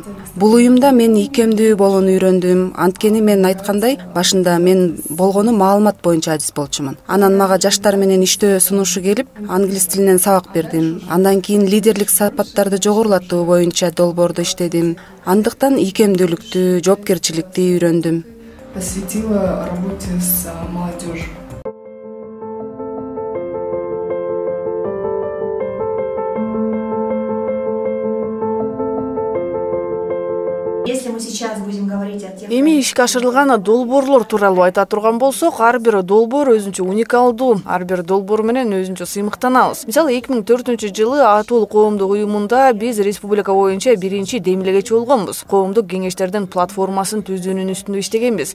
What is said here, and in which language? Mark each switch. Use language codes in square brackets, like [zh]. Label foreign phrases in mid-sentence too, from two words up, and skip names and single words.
[ky] Бул уюмда мен ийкемдүү болууну үйрөндүм. Анткени мен айткандай, башында мен болгону маалымат боюнча адис болчумун. Анан мага жаштар менен иштөө сунушу келип, англис тилинен сабак бердим. Андан кийин лидерлик сапаттарды жогорулатуу боюнча долбоордо иштедим. Андыктан ийкемдүүлүктү, жоопкерчиликти үйрөндүм. [ru] Посвятила работе с молодежью. Если мы сейчас будем говорить о тех... [ky] Эми ишке ашырылган долбоорлор тууралуу айта турган болсок, ар бир долбоор өзүнчө уникалдуу, ар бир долбоор менен өзүнчө сыймыктанабыз. Мисалы 2004 жылы Атул коомдук уюмунда биз республика боюнча биринчи демилегечи болгонбуз. Коомдук кеңештердин платформасын түзүүнүн үстүндө иштегенбиз.